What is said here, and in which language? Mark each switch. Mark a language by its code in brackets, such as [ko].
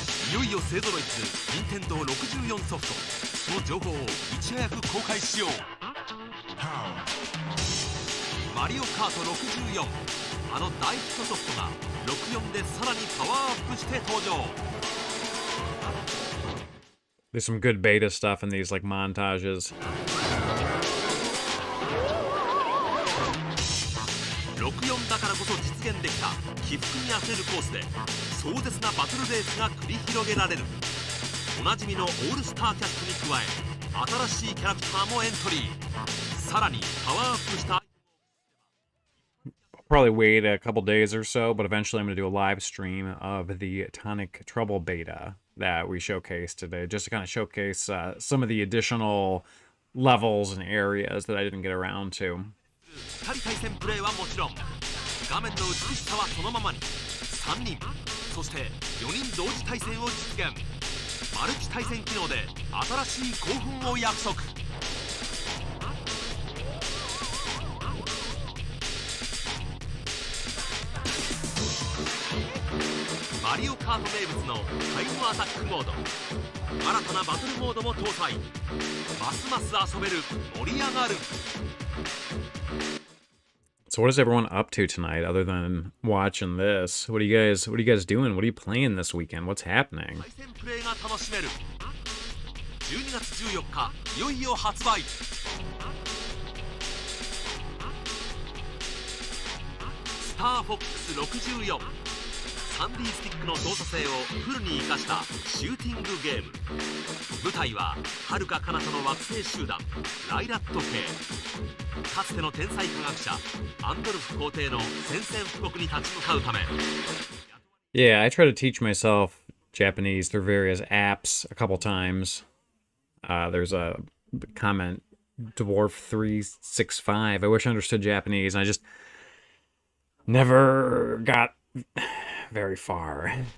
[ja] いよいよ勢ぞろいする任天堂64ソフト、その情報をいち早く公開しよう。マリオカート64、あの大ヒットソフトが64でさらにパワーアップして登場。 [en] There's some good beta stuff in these, like, montages. [ja] 64だからこそ実現できた起伏にあふれるコースで壮絶なバトルレースが繰り広げられる。おなじみのオールスターキャストに加え新しいキャラクターもエントリー。さらにパワーアップした [en] Probably wait a couple days or so, but eventually I'm going to do a live stream of the Tonic Trouble beta that we showcased today, just to kind of showcase some of the additional levels and areas that I didn't get around to. [ja] 2人対戦プレイはもちろん、画面の美しさはそのままに3人、そして4人同時対戦を実現。マルチ対戦機能で新しい興奮を約束。マリオカート名物のタイムアタックモード、新たなバトルモードも搭載。ますます遊べる、盛り上がる。 [en] So what is everyone up to tonight other than watching this? What are you guys doing? What are you playing this weekend? What's happening? [ja] 対戦プレイが楽しめる。12月14日いよいよ発売。スターフォックス64、3D スティックの操作性をフルに生かしたシューティングゲーム。舞台は遥か彼方の惑星集団ライラット系。かつての天才科学者アンドルフ皇帝の宣戦布告に立ち向かうため。 [en] Yeah, I try to teach myself Japanese through various apps a couple times. There's a comment, Dwarf365. I wish I understood Japanese, and I just never got very far.